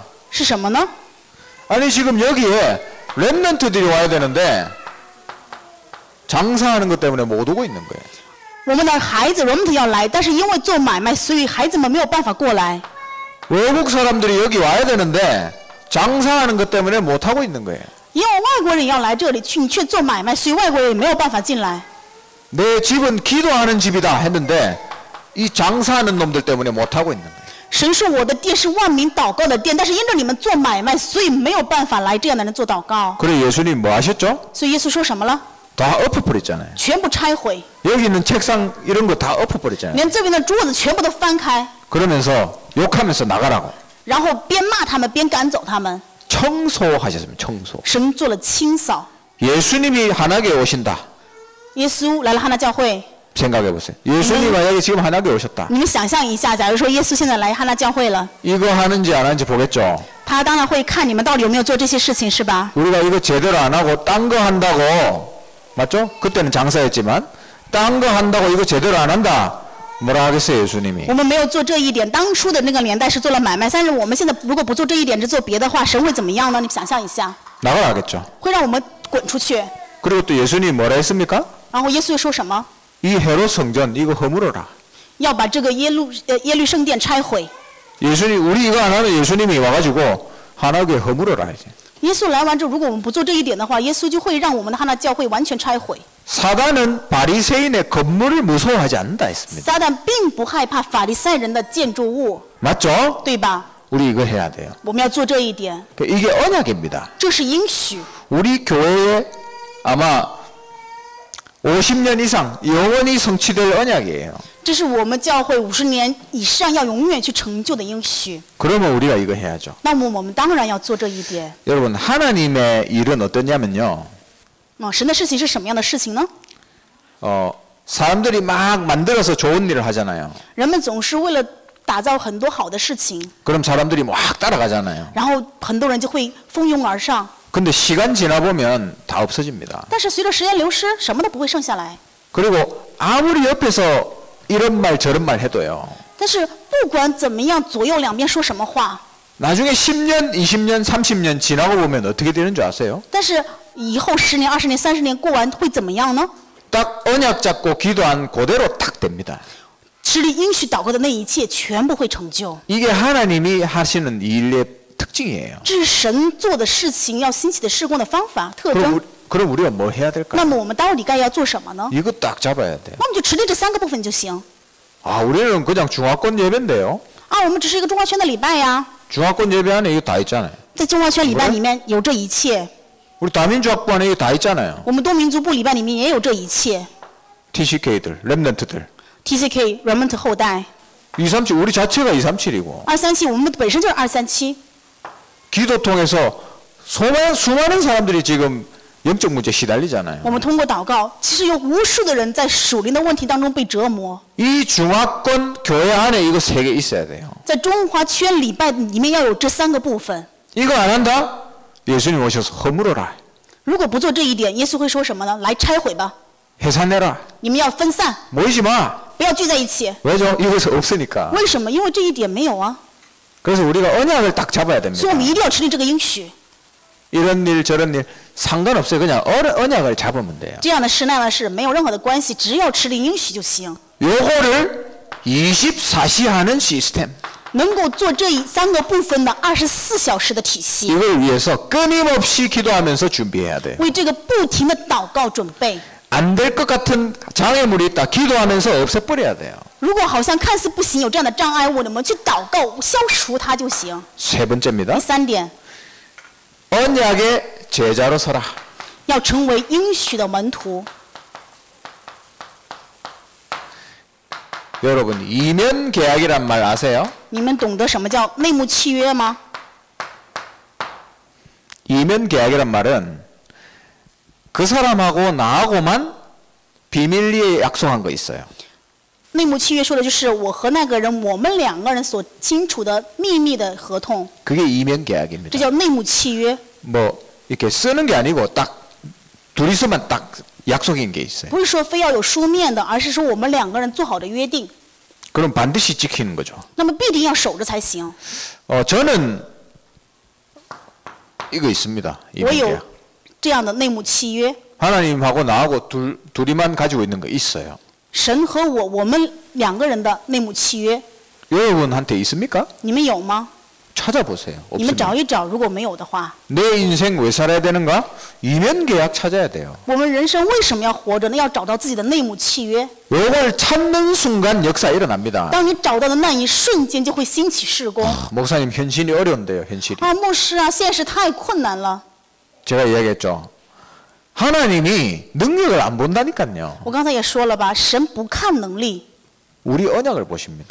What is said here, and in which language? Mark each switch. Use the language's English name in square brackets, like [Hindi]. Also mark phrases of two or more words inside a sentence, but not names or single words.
[Chinese] 是什么呢？ [Korean] 아니 지금 여기에 렘넌트들이 와야 되는데 장사하는 것 때문에 못 오고 있는 거예요. [Chinese] 我们的孩子 remnant 要来，但是因为做买卖，所以孩子们没有办法过来。 [Korean] 외국 사람들이 여기 와야 되는데 장사하는 것 때문에 못 하고 있는 거예요. [Chinese] 因为外国人要来这里去，你却做买卖，所以外国人也没有办法进来。 [Korean] 내 집은 기도하는 집이다 했는데 이 장사하는 놈들 때문에 못 하고 있는 거예요. [Chinese] 神说我的殿是万民祷告的殿，但是因着你们做买卖，所以没有办法来这样的人做祷告。 [Korean] 그래 예수님 뭐 하셨죠? [Chinese] 所以耶稣说什么了？ [Korean] 다 엎어버렸잖아요. [Chinese] 全部拆毁， [Korean] 여기 있는 책상 이런 거 다 엎어버렸잖아요. [Chinese] 连这边的桌子全部都翻开， [Korean] 그러면서 욕하면서 나가라고 [Chinese] 然后边骂他们边赶走他们。 [Korean] 청소하셨습니다. 청소. [Chinese] 神做了清扫。 [Korean] 예수님이 한하게 오신다. [Chinese] 耶稣来了哈纳教会， [Korean] 생각해 보세요. 예수님 만약에 지금 한하게 오셨다. [Chinese] 你们想象一下，假如说耶稣现在来哈纳教会了， [Korean] 이거 하는지 안 하는지 보겠죠. [Chinese] 他当然会看你们到底有没有做这些事情，是吧？ [Korean] 우리가 이거 제대로 안 하고 딴 거 한다고 맞죠? 그때는 장사였지만 딴 거 한다고 이거 제대로 안 한다. 뭐라 하겠어요, 예수님이? [Chinese] 我们没有做这一点，当初的那个年代是做了买卖，但是我们现在如果不做这一点，只做别的话，神会怎么样呢？你想象一下， [Korean] 나가라 하겠죠. [Chinese] 会让我们滚出去。 [Korean] 그리고 또 예수님이 뭐라 했습니까? [Chinese] 然后耶稣又说什么？ [Korean] 이 헤롯 성전 이거 허물어라. [Chinese] 要把这个耶律圣殿拆毁。 [Korean] 예수님 우리 이거 안 하면 예수님이 와가지고 한하게 허물어라 이제. [Chinese] 耶稣来完之后，如果我们不做这一点的话，耶稣就会让我们的哈纳教会完全拆毁。 [Korean] 사단은 바리새인의 건물을 무서워하지 않는다 했습니다. [Chinese] 撒旦并不害怕法利赛人的建筑物， [Korean] 맞죠? [Chinese] 对吧？ [Korean] 우리 이거 해야 돼요. [Chinese] 我们要做这一点， [Korean] 이게 언약입니다. [Chinese] 这是应许。 [Korean] 우리 교회에 아마 50년 이상 영원히 성취될 언약이에요. [Chinese] 这是我们教会50年以上要永远去成就的应许。 [Korean] 그러면 우리가 이거 해야죠. [Chinese] 那么我们当然要做这一点。 [Korean] 여러분 하나님의 일은 어떠냐면요. [Chinese] 神的事情是什么样的事情呢？ [Korean] 사람들이 막 만들어서 좋은 일을 하잖아요. [Chinese] 人们总是为了打造很多好的事情， [Korean] 그럼 사람들이 막 따라가잖아요. [Chinese] 然后很多人就会蜂拥而上。 [Korean] 근데 시간 지나 보면 다 없어집니다. [Chinese] 但是随着时间流失，什么都不会剩下来。 [Korean] 그리고 아무리 옆에서 이런 말 저런 말 해도요. [Chinese] 但是不管怎么样，左右两边说什么话， [Korean] 나중에 10년, 20년, 30년 지나고 보면 어떻게 되는 줄 아세요? [Chinese] 但是以后10年、20年、30年过完会怎么样呢？ [Korean] 딱 언약 잡고 기도한 그대로 탁 됩니다. [Chinese] 持立应许祷告的那一切全部会成就。 [Korean] 이게 하나님이 하시는 일의 특징이에요. [Chinese] 这是神做的事情，要兴起的事工的方法特征。 [Korean] 그럼 우리가 뭐 해야 [Chinese] 那 [Korean] 될까요? [Chinese] 么我们到底该要做什么呢？ [Korean] 이거 딱 잡아야 돼요. [Chinese] 那我们就持定这3个部分就行。 [Korean] 아, 우리는 그냥 중화권 예배인데요. [Chinese] 啊，我们只是一个中华圈的礼拜呀， [Korean] 중화권 예배 안에 이거 다 있잖아요. [Chinese] 在中华圈礼拜里面有这一切， [Korean] 우리 다민족부 안에 이거 다 있잖아요. [Chinese] 我们多民族部礼拜里面也有这一切。 [Korean] TCK들, 랩런트들. [Chinese] TCK remnant 后代 [Korean] 237 우리 자체가 237이고 [Chinese] 237，我们本身就是237。 [Korean] 기도 통해서 수많은 사람들이 지금 영적 문제 시달리잖아요. [Chinese] 我们通过祷告，其实有无数的人在属灵的问题当中被折磨。 [Korean] 이 중화권 교회 안에 이거 3개 있어야 돼요. [Chinese] 在中华圈礼拜里面要有这3个部分。 [Korean] 이거 안 한다? 예수님 오셔서 허물어라. [Chinese] 如果不做这一点，耶稣会说什么呢？来拆毁吧， [Korean] 해산해라. [Chinese] 你们要分散， [Korean] 모이지 마. [Chinese] 不要聚在一起。 [Korean] 왜죠? 이것이 없으니까. [Chinese] 为什么？因为这一点没有啊， [Korean] 그래서 우리가 언약을 딱 잡아야 됩니다. [Chinese] 所以我们一定要持定这个应许。 [Korean] 이런 일 저런 일 상관없어요. 그냥 언약을 잡으면 돼요. [Chinese] 这样的事那样的事没有任何的关系，只要持定应许就行。 [Korean] 요거를 24시 하는 시스템. [Chinese] 能够做这3个部分的24小时的体系， [Korean] 이걸 위해서 끊임없이 기도하면서 준비해야 돼요. [Chinese] 为这个不停的祷告准备。 [Korean] 안 될 것 같은 장애물이 있다. 기도하면서 없애버려야 돼요. [Chinese] 如果好像看似不行，有这样的障碍物，我们去祷告消除它就行。 [Korean] 세 번째입니다. [Chinese] 第3点， [Korean] 언약의 제자로 서라. [Chinese] 要成为应许的门徒。 [Korean] 여러분 이면 계약이란 말 아세요? [Chinese] 你们懂得什么叫内幕契约吗？ [Korean] 이면 계약이란 말은 그 사람하고 나하고만 비밀리에 약속한 거 있어요. [Chinese] 内幕契约说的就是我和那个人，我们2个人所清楚的秘密的合同， [Korean] 그게 이면 계약입니다. [Chinese] 这叫内幕契约。 [Korean] 뭐 이렇게 쓰는 게 아니고 딱 둘이서만 딱 약속인 게 있어요. [Chinese] 不是说非要有书面的，而是说我们2个人做好的约定， [Korean] 그럼 반드시 지키는 거죠. [Chinese] 那么必定要守着才行。 [Korean] 저는 이거 있습니다. [Chinese] 我 [Korean] 이면 [Chinese] 有 [Korean] 계약. [Chinese] 这样的内幕契约， [Korean] 하나님하고 나하고 둘이만 가지고 있는 거 있어요. [Chinese] 神和我们2个人的内幕契约， [Korean] 여러분한테 있습니까? [Chinese] 你们有吗？ [Korean] 찾아보세요. [Chinese] 你们找 [Korean] 없으면 [Chinese] 一找，如果没有的话， [Korean] 내 인생 왜 살아야 되는가? 이면 계약 찾아야 돼요. [Chinese] 我们人生为什么要活着呢？要找到自己的内幕契约。 [Korean] 이걸 찾는 순간 역사 일어납니다. [Chinese] 当你找到的那一瞬间，就会兴起事工。 [Korean] 목사님 현실이 어려운데요. 현실이. [Chinese] 啊，牧师啊，现实太困难了。 [Korean] 제가 이야기했죠. 하나님이 능력을 안 본다니까요. [Chinese] 我刚才也说了吧，神不看能力， [Korean] 우리 언약을 보십니다.